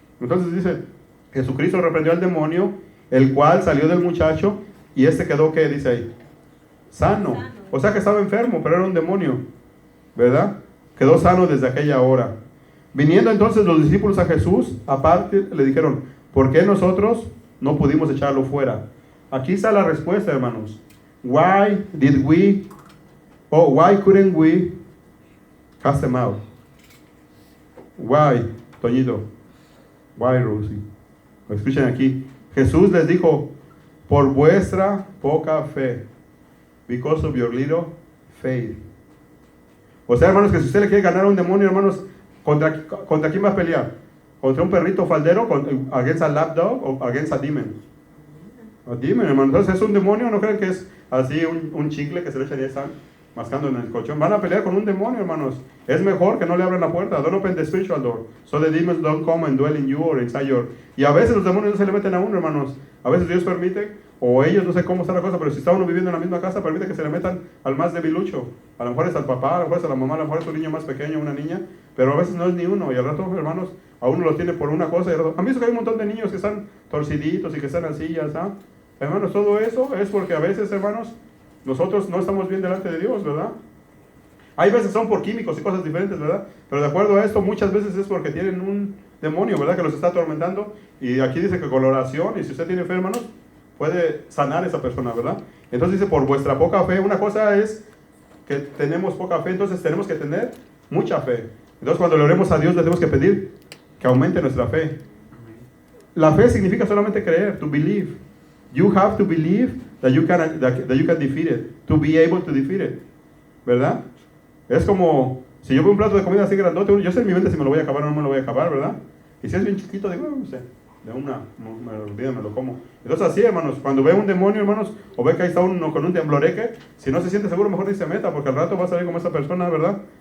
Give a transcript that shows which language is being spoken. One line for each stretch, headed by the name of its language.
Spanish: Entonces dice, Jesucristo reprendió al demonio, el cual salió del muchacho, y este quedó, ¿qué dice ahí? Sano. O sea que estaba enfermo, pero era un demonio, ¿verdad? Quedó sano desde aquella hora. Viniendo entonces los discípulos a Jesús, aparte, le dijeron: ¿por qué nosotros no pudimos echarlo fuera? Aquí está la respuesta, hermanos.
English: Why couldn't we cast them out? Why, Toñito? Why, Rosie?
Spanish: Escuchen aquí. Jesús les dijo: por vuestra poca fe.
English: Because of your little faith.
Spanish: O sea, hermanos, que si usted le quiere ganar a un demonio, hermanos, ¿contra quién va a pelear? ¿Contra un perrito faldero?
English: ¿Against a lapdog
Spanish: o
English: against a demon?
Spanish: A demon, hermanos. Entonces, ¿es un demonio? ¿No creen que es así un chicle que se le echa y están mascando en el colchón? Van a pelear con un demonio, hermanos. Es mejor que no le abran la puerta.
English: Don't open the spiritual door, so the demons don't come and dwell in you or inside your...
Spanish: Y a veces los demonios no se le meten a uno, hermanos. A veces Dios permite, o ellos, no sé cómo está la cosa, pero si está uno viviendo en la misma casa, permite que se le metan al más debilucho. A lo mejor es al papá, a lo mejor es a la mamá, a lo mejor es un niño más pequeño, una niña, pero a veces no es ni uno. Y al rato, hermanos, a uno lo tiene por una cosa y al rato... ¿Han visto que hay un montón de niños que están torciditos y que están así, ya está? Hermanos, todo eso es porque a veces, hermanos, nosotros no estamos bien delante de Dios, ¿verdad? Hay veces son por químicos y cosas diferentes, ¿verdad? Pero de acuerdo a esto, muchas veces es porque tienen un demonio, ¿verdad? Que los está atormentando. Y aquí dice que con la oración, y si usted tiene fe, hermanos, puede sanar a esa persona, ¿verdad? Entonces dice, por vuestra poca fe. Una cosa es que tenemos poca fe, entonces tenemos que tener mucha fe. Entonces cuando le oremos a Dios, le tenemos que pedir que aumente nuestra fe. La fe significa solamente creer,
English: to believe. You have to believe that you can defeat it, to be able to defeat it,
Spanish: ¿verdad? Es como, si yo veo un plato de comida así grandote, yo sé en mi mente si me lo voy a acabar o no me lo voy a acabar, ¿verdad? Y si es bien chiquito, digo, no sé, de una me lo como. Entonces así, hermanos, cuando ve un demonio, hermanos, o ve que ahí está uno con un tembloreque, si no se siente seguro, mejor dice meta, porque al rato va a salir como esa persona, ¿verdad?